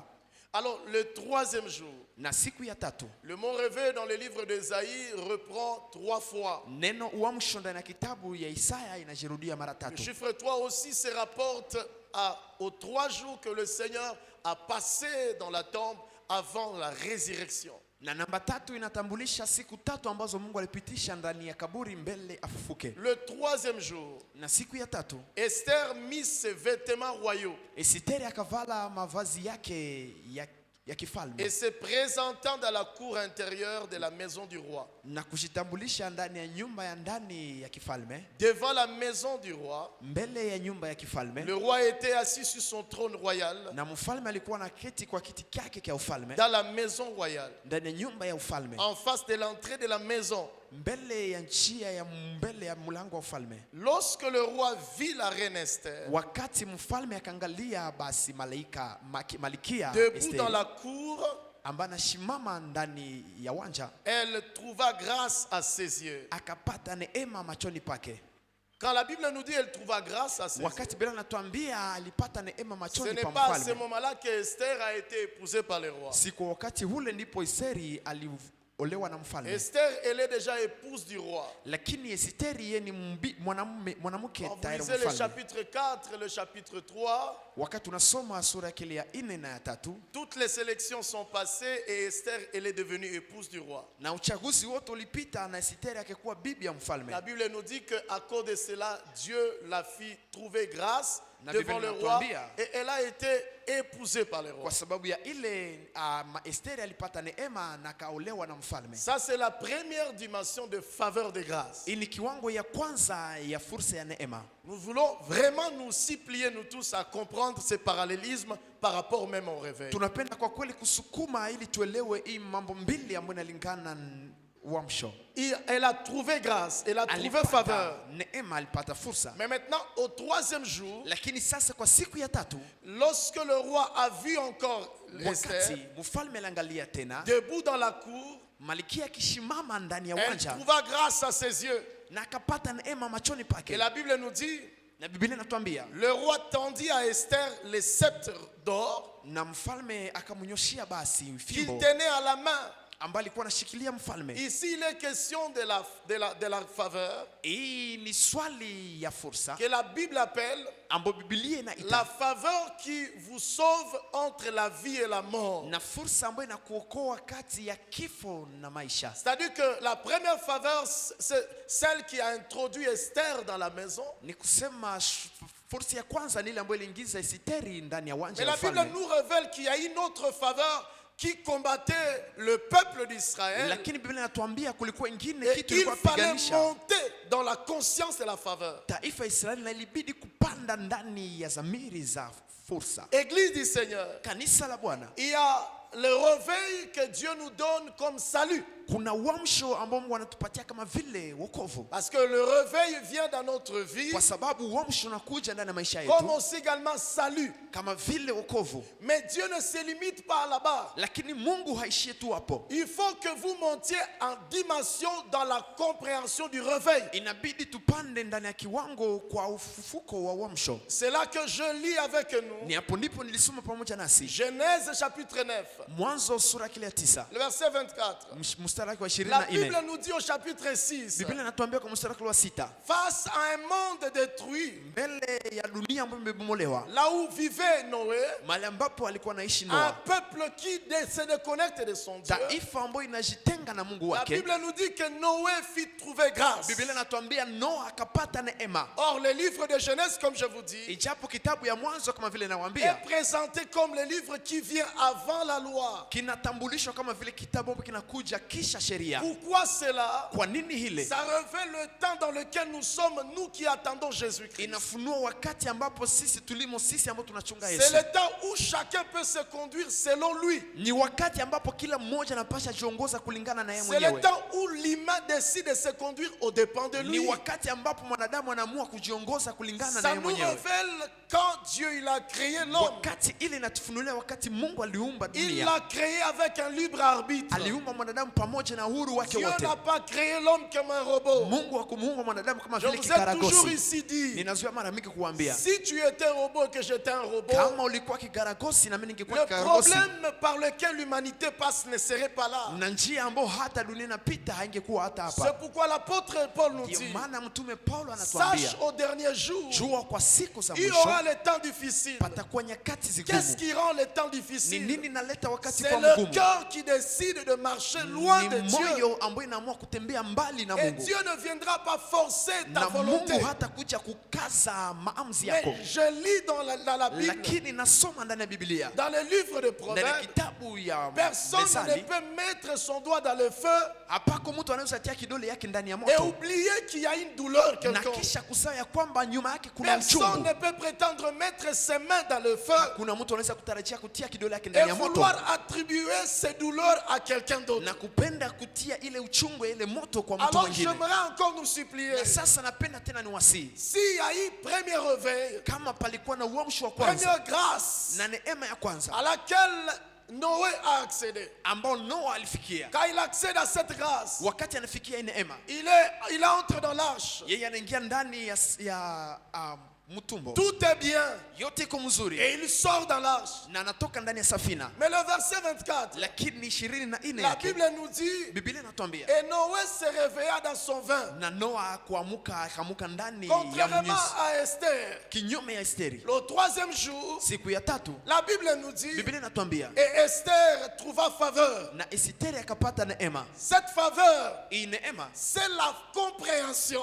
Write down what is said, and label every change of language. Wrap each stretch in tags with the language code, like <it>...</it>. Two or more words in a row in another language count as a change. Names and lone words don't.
<fr>Alors le troisième jour,</fr> <sw>Na siku ya tatu,</sw> <fr>le mot réveil dans le livre d'Ésaïe reprend 3 fois.</fr> <sw>neno uamsho ndani ya kitabu ya Isaya inajirudia mara</sw> <fr>Le</fr> <sw>3.</sw> <fr>chiffre 3 aussi se rapporte aux 3 jours que le Seigneur a passé dans la tombe avant la résurrection.</fr> <sw>Na namba 3 inatambulisha siku 3 ambazo Mungu alipitisha ndani ya kaburi mbele afufuke.</sw> <fr>Le troisième jour,</fr> <sw>Na siku ya 3,</sw> <fr>Esther mit ses vêtements royaux</fr> <sw>Esiteri akavala mavazi yake ya kifalme</sw> <fr>et se présentant dans la cour intérieure de la maison du roi.</fr> <sw>na kujitambulisha ndani ya nyumba ya ndani ya kifalme.</sw> <fr>Devant la maison du roi,</fr> <sw>Mbele ya nyumba ya kifalme,</sw> <fr>le roi était assis sur son trône royal</fr> <sw>na mfalme alikuwa na keti kwa kiti chake cha ufalme</sw> <fr>dans la maison royale,</fr> <sw>ndani ya nyumba ya ufalme,</sw> <fr>en face de l'entrée de la maison.</fr> <sw>mbele ya njia ya mbele ya mlango wa ufalme.</sw> <fr>Lorsque le roi vit la reine Esther</fr> <sw>Wakati mfalme akaangalia, basi malikia</sw> <fr>debout dans</fr> <sw>Esteri</sw> <fr>la cour,</fr> <sw>ambaye anashimama ndani ya uwanja,</sw> <fr>elle trouva grâce à ses yeux.</fr> <sw>akapata neema machoni pake.</sw> <fr>Quand la Bible nous dit elle trouva grâce à ses yeux,</fr> <sw>Wakati Biblia inatuambia alipata neema</sw> <fr>ce</fr> <sw>machoni</sw> <fr>n'est</fr> <sw>pa</sw> <fr>pas à ce</fr> <sw>mfalme,</sw> <fr>moment-là que Esther a été épousée par le roi.</fr> <sw>si kwa wakati ule ndipo Esteri aliolewa na mfalme.</sw> <fr>Esther, elle est déjà épouse du roi.</fr> <sw>Lakini Esteri yeye ni mwanamke</sw> <fr>Quand vous</fr> <sw>tayari</sw> <fr>lisez le</fr> <sw>mfalme.</sw> <fr>chapitre 4 et le chapitre 3,</fr> <sw>Wakati unasoma sura yake ya 4 na ya 3,</sw> <fr>toutes les sélections sont passées et Esther, elle est devenue épouse du roi.</fr> <sw>na uchaguzi wote ulipita na Esteri akikuwa bibi ya mfalme.</sw> <fr>La Bible nous dit qu'à cause de cela, Dieu la fit trouver grâce La devant Bible le roi</fr> <sw>inatuambia.</sw> <fr>et elle a été épousé par le roi.</fr> <sw>kwa sababu ya ile Esteri alipata neema na kaolewa na mfalme.</sw> <fr>Ça c'est la première dimension de faveur de grâce.</fr> <sw>Hii ni kiwango ya kwanza ya fursa ya neema.</sw> <fr>Nous voulons vraiment nous supplier nous tous à comprendre ces parallélismes par rapport même au réveil.</fr> <sw>Tunapenda kwa kweli kusukuma ili tuelewe hii mambo mbili ambayo inalingana uamsho.</sw> <fr>Elle a trouvé grâce, elle a trouvé faveur.</fr> <sw>Neema alipata fursa.</sw> <fr>Mais maintenant au troisième jour,</fr> <sw>Lakini sasa kwa siku ya tatu,</sw> <fr>lorsque le roi a vu encore Esther</fr> <sw>wakati mfalme aliangalia tena</sw> <fr>debout dans la cour,</fr> <sw>Malkia akishimama ndani ya</sw> <fr>elle</fr> <sw>uwanja</sw> <fr>trouva grâce à ses yeux.</fr> <sw>na akapata neema machoni</sw> <fr>Et</fr> <sw>pake.</sw> <fr>la Bible nous dit,</fr> <sw>Na Biblia inatuambia</sw> <fr>le roi tendit à Esther les sceptres d'or</fr> <sw>na mfalme akamnyoshia basi</sw> <fr>qu'il</fr> <sw>fimbo</sw> <fr>tenait à la main.</fr> <sw>ambaye alikuwa anashikilia mfalme.</sw> <fr>Ici, il est question de la faveur</fr> <sw>Hii ni swali ya fursa</sw> <fr>que la Bible appelle</fr> <sw>ambayo Biblia</sw> <fr>la</fr> <sw>inaita</sw> <fr>faveur qui vous sauve entre la vie et la mort.</fr> <sw>na fursa ambayo inakuokoa kati ya kifo na maisha.</sw> <fr>C'est-à-dire que la première faveur, c'est celle qui a introduit Esther dans la maison.</fr> <sw>Ni kusema fursa ya kwanza ni ile ambayo iliingiza Esteri ndani ya uwanja</sw> <fr>Mais</fr> <sw>wa</sw> <fr>la Bible</fr> <sw>mfalme.</sw> <fr>nous révèle qu'il y a une autre faveur qui combattait le peuple d'Israël.</fr> <sw>Lakini Biblia inatuambia kulikuwa ingine</sw> <fr>Et</fr> <sw>kitu</sw> <fr>il</fr> <sw>ilikuwa</sw> <fr>fallait</fr> <sw>piganisha</sw> <fr>monter dans la conscience de la faveur.</fr> <sw>taifa ya Israeli, na ilibidi kupanda ndani ya zamiri za fursa.</sw> <fr>Église du Seigneur,</fr> <sw>Kanisa la Bwana,</sw> <fr>il y a le réveil que Dieu nous donne comme salut.</fr> <sw>kuna uamsho ambao Mungu anatupatia kama vile wokovu,</sw> <fr>Parce que le réveil vient dans notre vie</fr> <sw>kwa sababu uamsho unakuja ndani ya maisha</sw> <fr>comme</fr> <sw>yetu</sw> <fr>aussi également salut.</fr> <sw>kama vile wokovu.</sw> <fr>Mais Dieu ne se limite pas là-bas.</fr> <sw>Lakini Mungu haishie tu hapo,</sw> <fr>Il faut que vous montiez en dimension dans la compréhension du réveil.</fr> <sw>inabidi tupande ndani ya kiwango kwa ufufuko wa uamsho.</sw> <fr>C'est là que je lis avec nous</fr> <sw>Ni hapo ndipo nilisoma pamoja nasi</sw> <fr>Genèse chapitre 9,</fr> <sw>Mwanzo sura kile ya 9</sw> <fr>le verset 24.</fr> <sw>mstari wake wa</sw> <fr>La</fr> <sw>24.</sw> <fr>Bible nous dit au chapitre 6,</fr> <sw>Biblia inatuambia kwa mstari wake wa 6,</sw> <fr>face à un monde détruit,</fr> <sw>mbele ya dunia ambayo imebomolewa,</sw> <fr>là où vivait Noé,</fr> <sw>mahali ambapo alikuwa anaishi</sw> <fr>un</fr> <sw>Noa,</sw> <fr>peuple qui se déconnecte de son Dieu.</fr> <sw>taifa ambayo inajitenga na Mungu</sw> <fr>La</fr> <sw>wake.</sw> <fr>Bible nous dit que Noé fit trouver grâce.</fr> <sw>Biblia inatuambia Noa akapata neema.</sw> <fr>Or, le livre de Genèse, comme je vous dis,</fr> <sw>Ijapo kitabu ya Mwanzo kama vile</sw> <fr>est</fr> <sw>nawaambia</sw> <fr>présenté comme le livre qui vient avant la loi.</fr> <sw>kinatambulishwa kama vile kitabu ambacho kinakuja kisha sheria.</sw> <fr>Pourquoi cela?</fr> <sw>Kwa nini hile?</sw> <fr>Ça révèle le temps dans lequel nous sommes, nous qui attendons Jésus-Christ.</fr> <sw>Inafunua wakati ambapo sisi tulimo, sisi ambao tunachunga</sw> <fr>C'est</fr> <sw>Yesu.</sw> <fr>le temps où chacun peut se conduire selon lui.</fr> <sw>Ni wakati ambapo kila mmoja anapasha jiongoza kulingana na yeye</sw> <fr>C'est le</fr> <sw>mwenyewe.</sw> <fr>temps où l'humain décide de se conduire au dépend de</fr> <sw>Ni</sw> <fr>lui.</fr> <sw>wakati ambapo mwanadamu anaamua kujiongoza kulingana na</sw> <fr>Ça</fr> <sw>yeye</sw> <fr>nous</fr> <sw>mwenyewe.</sw> <fr>révèle quand Dieu il a créé l'homme.</fr> <sw>Wakati ile inatufunulia wakati Mungu aliumba</sw> <fr>Il</fr> <sw>dunia.</sw> <fr>l'a créé avec un libre arbitre.</fr> <sw>Aliumba mwanadamu pamoja na uhuru wake</sw> <fr>Dieu</fr> <sw>wote.</sw> <fr>n'a pas créé l'homme comme un robot.</fr> <sw>Mungu hakumuumba mwanadamu kama</sw> <fr>Je</fr> <sw>vile</sw> <fr>vous ai toujours</fr> <sw>kikaragosi.</sw> <fr>ici dit,</fr> <sw>Ninazoea mara mingi kuambia,</sw> <fr>si tu étais un robot et que j'étais un robot,</fr> <sw>kama ulikuwa kikaragosi na mimi ningekuwa</sw> <fr>le</fr> <sw>kikaragosi,</sw> <fr>problème par lequel l'humanité passe ne serait pas là.</fr> <sw>na njia ambayo hata dunia inapita haingekuwa hata</sw> <fr>C'est</fr> <sw>hapa.</sw> <fr>pourquoi l'apôtre Paul nous</fr> <sw>Ndio</sw> <fr>dit,</fr> <sw>maana mtume Paulo anatuambia,</sw> <fr>sache au dernier jour,</fr> <sw>jua kwa siku za</sw> <fr>il y</fr> <sw>mwisho</sw> <fr>aura les temps difficiles.</fr> <sw>patakuwa nyakati</sw> <fr>Qu'est-ce</fr> <sw>zigumu.</sw> <fr>qui rend les temps</fr> <sw>Ni</sw> <fr>difficiles?</fr> <sw>nini naleta wakati</sw> <fr>C'est</fr> <sw>kwa</sw> <fr>le</fr> <sw>mgumu?</sw> <fr>cœur qui décide de marcher loin de</fr> <sw>Ni</sw> <fr>Dieu.</fr> <sw>moyo ambayo inaamua kutembea mbali na</sw> <fr>Et</fr> <sw>Mungu,</sw> <fr>Dieu ne viendra pas forcer ta</fr> <sw>na</sw> <fr>volonté.</fr> <sw>Mungu hata kuja kukaza maamuzi yako.</sw> <fr>Mais je lis dans la Bible,</fr> <sw>Lakini nasoma ndani ya Biblia,</sw> <fr>dans le livre de</fr> <sw>ndani ya</sw> <fr>Proverbes,</fr> <sw>kitabu ya</sw> <fr>personne ne</fr> <sw>Methali,</sw> <fr>peut mettre son doigt dans le feu</fr> <sw>hapako mtu anaweza tia kidole yake ndani ya</sw> <fr>et</fr> <sw>moto</sw> <fr>oublier qu'il y a une douleur</fr> <sw>na</sw> <fr>quelconque.</fr> <sw>kisha kusahau ya kwamba nyuma yake kuna</sw> <fr>Personne</fr> <sw>uchungu.</sw> <fr>ne peut prétendre mettre ses mains dans le feu</fr> <sw>Hakuna mtu anaweza kutarajia kutia kidole yake</sw> <fr>et</fr> <sw>ndani ya moto</sw> <fr>vouloir attribuer ces douleurs à quelqu'un d'autre.</fr> <sw>na kupenda kutia ile uchungu ile moto kwa mtu</sw> <fr>Alors</fr> <sw>mwingine.</sw> <fr>j'aimerais encore nous supplier,</fr> <sw>Na sasa napenda tena niwasihi,</sw> <fr>s'il y a eu premier réveil,</fr> <sw>kama palikuwa na uamsho wa kwanza</sw> <fr>première grâce</fr> <sw>na neema ya kwanza</sw> <fr>à laquelle Noé a accédé,</fr> <sw>ambao Noa alifikia,</sw> <fr>quand il accède à cette grâce,</fr> <sw>wakati anafikia hii neema,</sw> <fr>il entre dans l'arche.</fr> <sw>yeye anaingia ndani ya mtumbo,</sw> <fr>Tout est bien</fr> <sw>yote iko mzuri,</sw> <fr>et il sort dans l'arche.</fr> <sw>na anatoka ndani ya safina.</sw> <fr>Mais le verset 24,</fr> <sw>Lakini 24</sw> <fr>la</fr> <sw>yake</sw> <fr>Bible nous dit,</fr> <sw>Biblia inatuambia,</sw> <fr>et Noé se réveilla dans son vin,</fr> <sw>na Noa akamuka ndani ya</sw> <fr>contrairement</fr> <sw>mnyesi,</sw> <fr>à Esther.</fr> <sw>kinyume ya Esteri.</sw> <fr>Le troisième jour,</fr> <sw>Siku ya tatu</sw> <fr>la Bible nous dit,</fr> <sw>Biblia inatuambia,</sw> <fr>et Esther trouva faveur.</fr> <sw>na Esteri akapata neema.</sw> <fr>Cette faveur,</fr> <sw>Hii neema</sw> <fr>c'est la compréhension</fr>